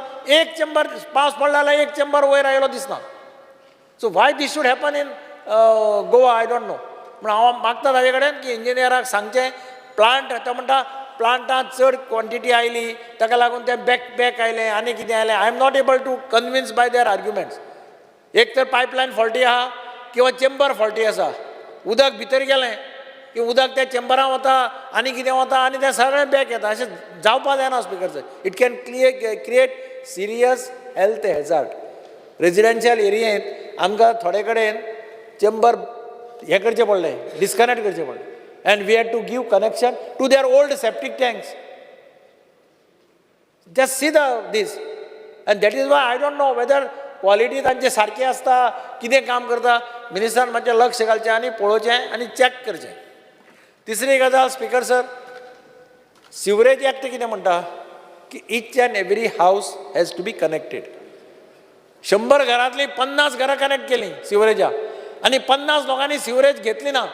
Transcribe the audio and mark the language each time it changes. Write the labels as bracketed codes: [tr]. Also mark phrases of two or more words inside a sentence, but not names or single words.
[kok] एक चेंबर पावस पडला जाल्यार एक चेंबर वयर आयलो दिसना. [en] so why this should happen in Goa I don't know. [kok] म्हण हांव मागता ताजे कडेन की इंजिनियराक सांगचें प्लांट तो म्हणटा प्लांटांत चड क्वॉन्टिटी आयली ताका लागून तें बॅक आयलें आनी कितें आयलें. [en] I am not able to convince by their arguments. [kok] एक तर पायपलायन फॉल्टी आहा किंवा चेंबर फॉल्टी आसा. उदक भितर गेलें की उदक त्या चेंबरान वता आनी कितें वता आनी तें सगळें बॅक येता. अशें जावपा जायना [en] speaker sir. it can create serious health hazard. [kok] रेजिडेन्शियल एरियेंत आमकां थोडे कडेन चेंबर हें करचें पडलें, डिस्कनेक्ट करचें पडलें. [en] And we had to give connection to their old septic tanks. Just see this. And that is why I don't know whether quality [kok] तांचे सारखे आसता, कितें काम करता. मिनिस्टरान मातशें लक्ष घालचें आनी पळोवचें आनी चॅक करचें. तिसरी गजाल [en] speaker sir, sewerage act [kok] कितें म्हणटा की [en] each and every house has to be connected. [kok] 100 घरांतलीं 50 घरां कनेक्ट केलीं सिवरेजा आनी 50 लोकांनी सिवरेज घेतली ना.